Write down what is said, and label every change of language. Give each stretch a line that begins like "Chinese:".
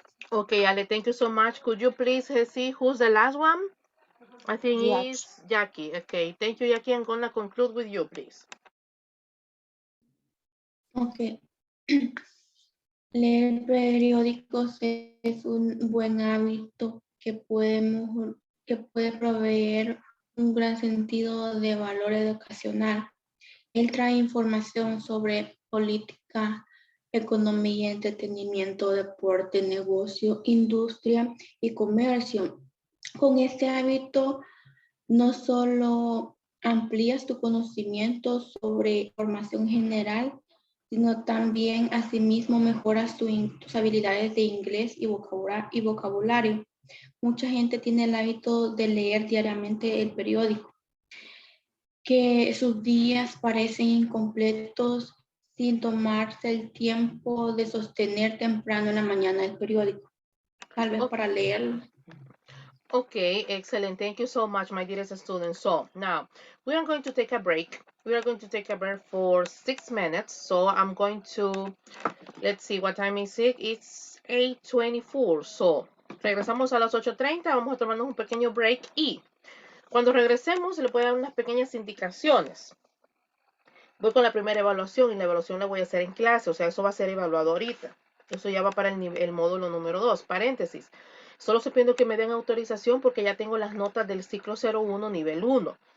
English: Okay, Ale, thank you so much. Could you please see who's the last one? I think it's Jackie. Okay, thank you, Jackie. I'm gonna conclude with you, please. Ok.
Spanish: Leer periódicos es un buen hábito que puede proveer un gran sentido de valor educacional. Él trae información sobre política, economía, entretenimiento, deporte, negocio, industria y comercio. Con este hábito no solo amplías tu conocimiento sobre formación general, sino también asimismo mejoras tus habilidades de inglés y vocabulario. Mucha gente tiene el hábito de leer diariamente el periódico, que sus días parecen incompletos sin tomarse el tiempo de sostener temprano en la mañana el periódico, tal vez para leerlo.
English: Okay, excellent. Thank you so much, my dearest students. So now we are going to take a break. We are going to take a break for 6 minutes. So I'm going to, let's see, what time is it? It's 8:24. So
Spanish: regresamos a las 8:30. Vamos a tomarnos un pequeño break y Cuando regresemos, le voy a dar unas pequeñas indicaciones. Voy con la primera evaluación y la evaluación la voy a hacer en clase, o sea, eso va a ser evaluado ahorita. Eso ya va para el módulo número 2, paréntesis. Solo estoy pidiendo que me den autorización porque ya tengo las notas del ciclo 01, nivel 1.